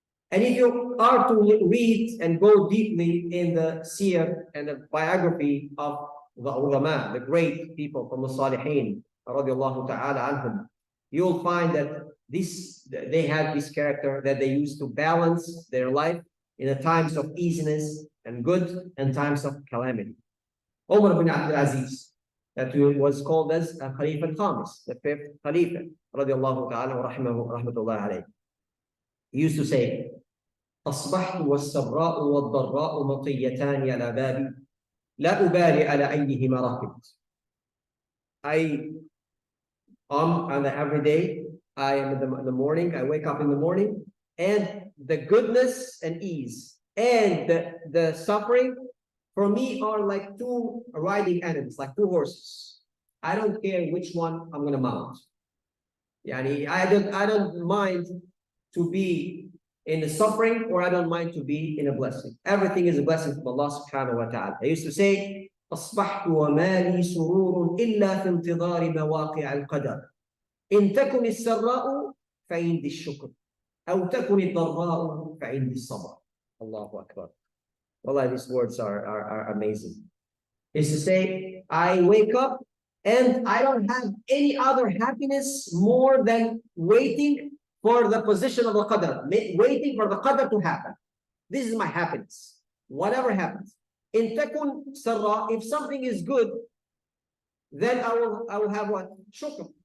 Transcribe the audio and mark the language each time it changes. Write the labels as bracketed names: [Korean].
[English] And if you are to read and go deeply in the seer and the biography of the ulama, the great people from the Salihin, radiallahu ta'ala anhum, you'll find that they have this character that they use to balance their life in the times of easiness and good and times of calamity. Umar bin Abdul Aziz, that was called as Khalifa al-Khamis, the fifth Khalifa, radiallahu ta'ala wa rahmatullah alayhi. He used to say, [Arabic] أصبحت والسراء والضراء مطيتان على بابي لا أبالي على أيهما ركبت. [English] I on the every day, I am in the morning, I wake up in the morning, and the goodness and ease and the suffering for me are like two riding animals, like two horses. I don't care which one I'm gonna mount. Yani I don't mind to be in the suffering, or I don't mind to be in a blessing. Everything is a blessing from Allah subhanahu wa ta'ala. I used to say, [Arabic] أصبحت ومالي سرور إلا في انتظار مواقع القدر إن تكن السراء فعندي الشكر أو تكن الضراء فعندي الصبر. Allahu Akbar. [English] Wallah, these words are amazing. Is to say, I wake up and I don't have any other happiness more than waiting for the position of the qadr, waiting for the qadr to happen. This is my happiness. Whatever happens. [Arabic] In takun sarra, [English] if something is good, then I will have what? Shukr.